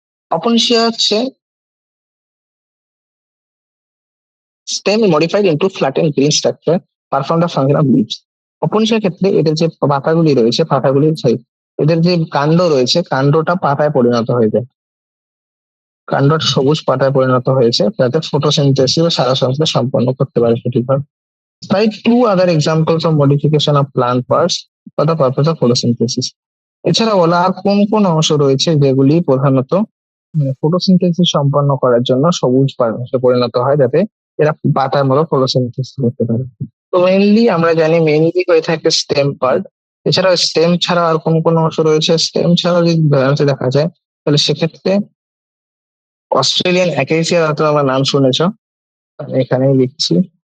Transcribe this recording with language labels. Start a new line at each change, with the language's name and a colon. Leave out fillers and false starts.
English: Opuntia হচ্ছে stem modified into flatten green structure, perform the function of leaves.
Bangla: অপনশিয়ার ক্ষেত্রে এদের যে পাতাগুলি রয়েছে, পাতাগুলি এদের যে কাণ্ড রয়েছে, কাণ্ডটা পাতায় পরিণত হয়ে যায়, কাণ্ডটা সবুজ পাতায় পরিণত হয়েছে, যাতে ফটোসিনথেসিস ও সারা সংশ্লেষ সম্পন্ন করতে পারে সঠিকভাবে।
English: Cite 2 other examples of modification of plant parts for the purpose of photosynthesis.
Bangla: এছাড়া বলা আর কোন কোন অংশ রয়েছে যেগুলি প্রধানত মানে ফটোসিনথেসিস সম্পন্ন করার জন্য সবুজ পালসে পরিণত হয়, যাতে এরা পাতার মতো ফটোসিনথেসিস করতে পারে। তো মেইনলি আমরা জানি মেইনলি হয়ে থাকে স্টেম পার্ট। এছাড়াও স্টেম ছাড়া আর কোন কোন অংশ রয়েছে? স্টেম ছাড়া যদি ব্যালেন্সে দেখা যায়, তাহলে সেক্ষেত্রে অস্ট্রেলিয়ান অ্যাকেসিয়া হয়তো আমার নাম শুনেছ, আমি এখানেই লিখছি।